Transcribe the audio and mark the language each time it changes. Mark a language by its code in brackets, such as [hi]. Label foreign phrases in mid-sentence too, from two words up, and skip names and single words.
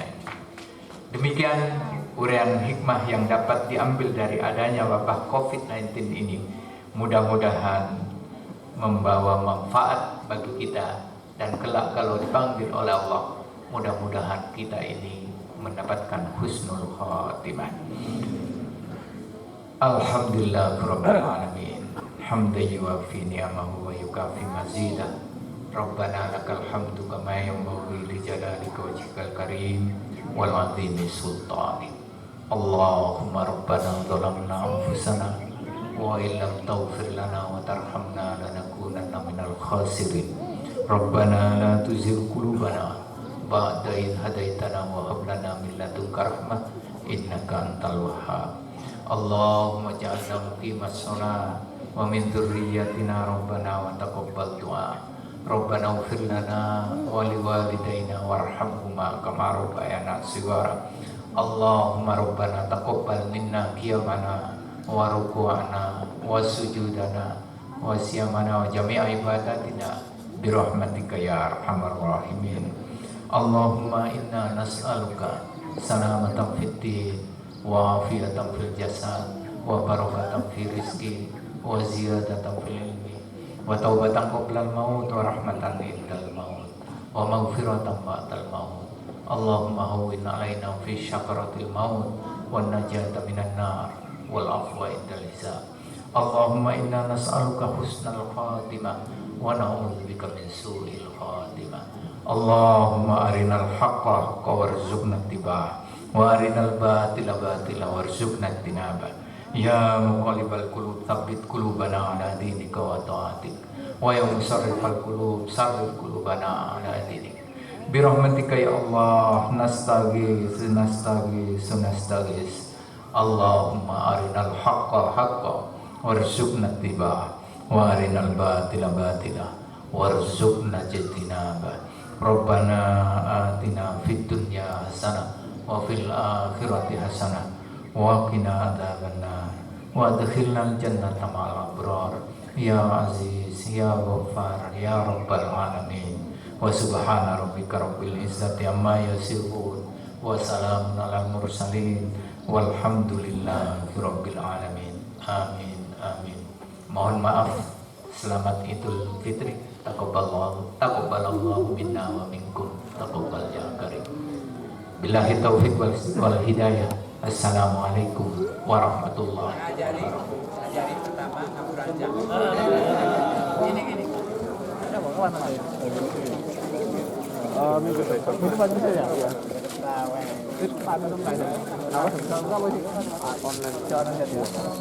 [id] Demikian uraian hikmah yang dapat diambil dari adanya wabah COVID-19 ini. Mudah-mudahan membawa manfaat bagi kita, dan kelak kalau dipanggil oleh Allah, mudah-mudahan kita ini mendapatkan [ar] حسن الخاتمة. الحمد لله رب العالمين. حمدا يوافي نعمه ويكافئ مزيده. ربنا لك الحمد كما ينبغي لجلال وجهك الكريم وعظيم سلطانك. اللهم ربنا ظلمنا أنفسنا وإن لم تغفر لنا وترحمنا لنكونن من الخاسرين. ربنا لا تزغ قلوبنا بعد إذ هديتنا وهب لنا من لدنك رحمة إنك أنت الوهاب. اللهم اجعلنا مقيمي الصلاة ومن ذرياتنا ربنا وتقبل دعاء. ربنا اغفر لنا ولوالدينا وارحمهما كما ربيانا صغارا. اللهم ربنا تقبل منا قيامنا وركوعنا وسجودنا وصيامنا وجميع عباداتنا برحمتك يا أرحم الراحمين. اللهم إنا نسألك سلامة في الدين وعافية في الجسد وبركة في الرزق وزيادة في العلم وتوبة قبل الموت ورحمة عند الموت ومغفرة بعد الموت. اللهم هون علينا في سكرات الموت والنجاة من النار والعفو عند الحساب. اللهم إنا نسألك حسن الخاتمة ونعوذ بك من سوء الخاتمة. اللهم أرنا الحق حقا وارزقنا اتباعه وأرنا الباطل باطلا وارزقنا اجتنابه. يا مقلب القلوب ثبت قلوبنا على دينك وطاعتك ويا مصرف القلوب صرف قلوبنا على دينك. برحمتك يا الله نستغيث نستغيث. اللهم أرنا الحق حقا وارزقنا اتباعه وأرنا الباطل باطلا وارزقنا اجتنابه. ربنا آتنا في الدنيا حسنة وفي الآخرة حسنة وقنا عذاب النار وأدخلنا الجنة مع الأبرار يا عزيز يا غفار يا رب العالمين. وسبحان ربك رب العزة عما يصفون وسلام على المرسلين والحمد لله رب العالمين. آمين آمين. [id] Mohon maaf. Selamat Idul Fitri. [ar] تقبل الله منا ومنكم. تقبل يا كريم. بالله التوفيق والهداية. السلام عليكم ورحمة الله وبركاته. [id] Ajari pertama kamu ranjang. Gini. Ada bawaan aja. Minggu besok. Minggu besok ya. Terus pada online. Apa sih? Online. Jangan lihat ya.